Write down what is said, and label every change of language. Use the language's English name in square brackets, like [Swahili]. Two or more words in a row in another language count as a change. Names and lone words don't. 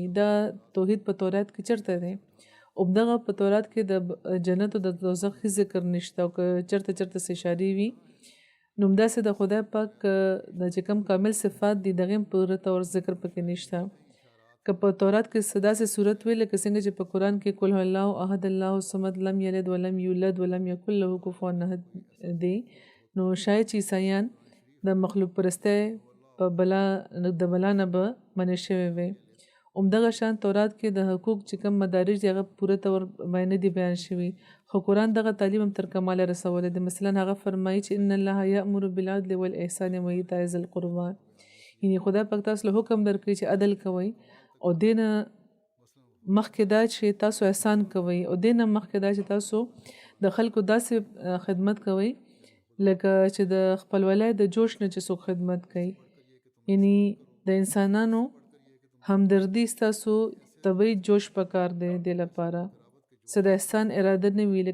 [Pashto] دا توحید په تورات کې چرته دی او دغه په تورات کې د جنت او د دوزخ ذکر نشته او که چرته څه اشارې وي نو همداسې د خدای پاک د چې کوم کامل صفات دي دغه هم پوره طور ذکر پکې نشته. که په تورات کې داسې صورت وي لکه څنګه چې په قرآن کې [Arabic] قل هو الله احد الله الصمد لم یلد ولم یولد ولم یکن له کفوا احد [Pashto] دی، نو شاید چې عیسایان د مخلوق پرستی په د بلا نه به منع شوی وي. همدغه شان تورات کې د حقوق چې کوم مدارج دی هغه پوره طور باندې دی بیان شوي، خو قرآن دغه تعلیم هم تر کماله رسولی دی. مثلا هغه فرمایي چې [Arabic] ان الله یأمر بالعدل والإحسان وایتاء ذی القربى، [Pashto] یعنې خدای پاک تاسو له حکم درکړي چې عدل کوئ او دینه مخکې دا چې تاسو احسان کوئ او دینه مخکې دا چې تاسو د خلکو داسې خدمت کوئ لکه چې د خپلولی د جوش نه چې څوک خدمت کوي. یعنی د انسانانو همدردی ستاسو طبیعي جوش پکار دی د لپاره څه د احسان اراده نه وي.